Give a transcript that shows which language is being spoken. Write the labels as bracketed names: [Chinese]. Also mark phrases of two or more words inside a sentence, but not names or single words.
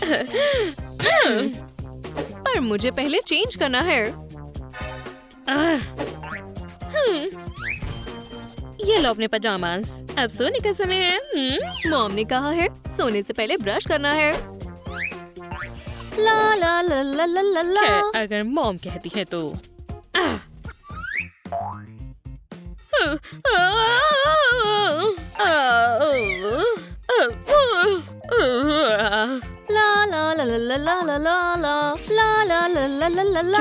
[Hindi] पर मुझे पहले चेंज करना है। ये लो अपने पजामास, अब सोने का समय है। मॉम ने कहा है सोने से पहले ब्रश करना है। ला ला ला ला ला ला ला। अगर मॉम कहती है तो। ला ला ला ला ला ला ला ला ला ला ला ला ला ला ला।